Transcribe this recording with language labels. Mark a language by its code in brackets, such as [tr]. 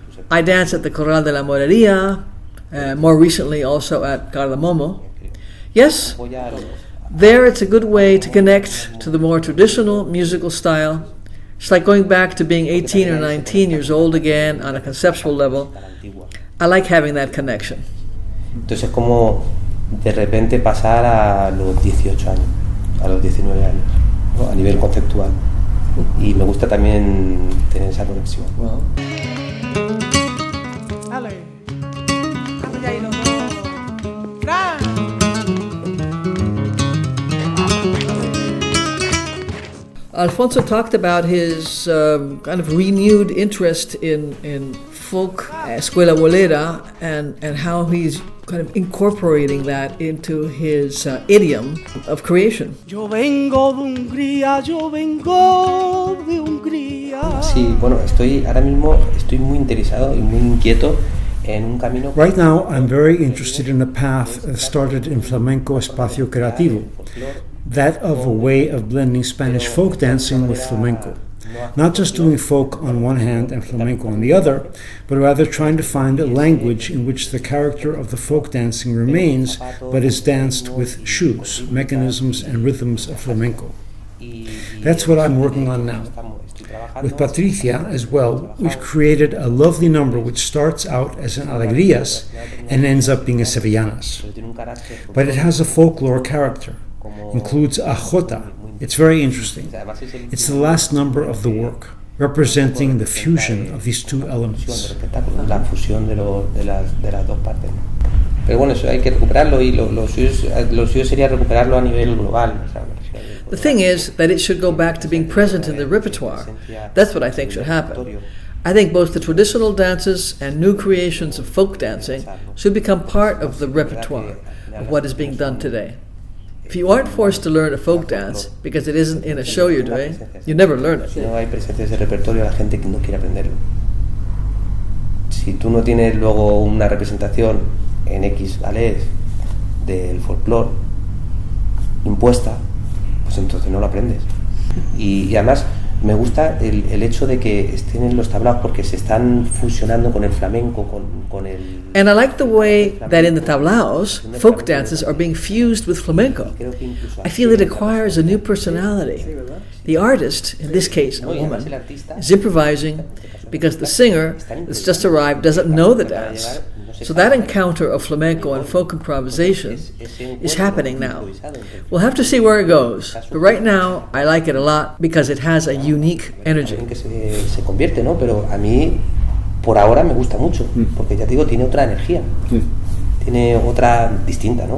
[en] I dance at the Corral de la Morería, more recently also at Cardamomo. Yes, there it's a good way to connect to the more traditional musical style. It's like going back to being 18 or 19 years old again on a conceptual level. I like having that connection. [es] Entonces es como de repente pasar a los 18 años, a los 19 años, ¿no? A nivel conceptual. Y me gusta también tener esa conexión. [en] Well, Alfonso talked about his kind of renewed interest in folk, escuela bolera, and how he's kind of incorporating that into his idiom of creation. [es] Yo vengo de Hungría, yo vengo de Hungría. Sí, bueno, ahora mismo estoy muy interesado y muy inquieto en un camino. [en] Right now, I'm very interested in a path that started in Flamenco Espacio Creativo, that of a way of blending Spanish folk dancing with flamenco. Not just doing folk on one hand and flamenco on the other, but rather trying to find a language in which the character of the folk dancing remains, but is danced with shoes, mechanisms and rhythms of flamenco. That's what I'm working on now. With Patricia as well, we've created a lovely number which starts out as an alegrías and ends up being a sevillanas. But it has a folklore character, includes a jota. It's very interesting. It's the last number of the work, representing the fusion of these two elements. [es] La fusión de las dos partes. Pero bueno, eso hay que recuperarlo y lo suyo sería recuperarlo a nivel global. [en] The thing is that it should go back to being present in the repertoire. That's what I think should happen. I think both the traditional dances and new creations of folk dancing should become part of the repertoire of what is being done today. If you aren't forced to learn a folk dance because it isn't in a show you're doing, you never learn it. [es] Si no hay presencias de repertorio, la gente que no quiere aprenderlo. Si tú no tienes luego una representación en X ballets del folclore impuesta, pues entonces no lo aprendes. Y además me gusta el hecho de que estén en los tablaos porque se están fusionando con el flamenco, con el... [en] And I like the way that in the tablaos, folk dances are being fused with flamenco. I feel it acquires a new personality. The artist, in this case a woman, is improvising because the singer that's just arrived doesn't know the dance. So that encounter of flamenco and folk improvisation is happening now. We'll have to see where it goes, but right now I like it a lot because it has a unique energy. [es] Que se convierte, ¿no? Pero a mí por ahora me gusta mucho, porque ya te digo, tiene otra energía, tiene otra distinta, ¿no?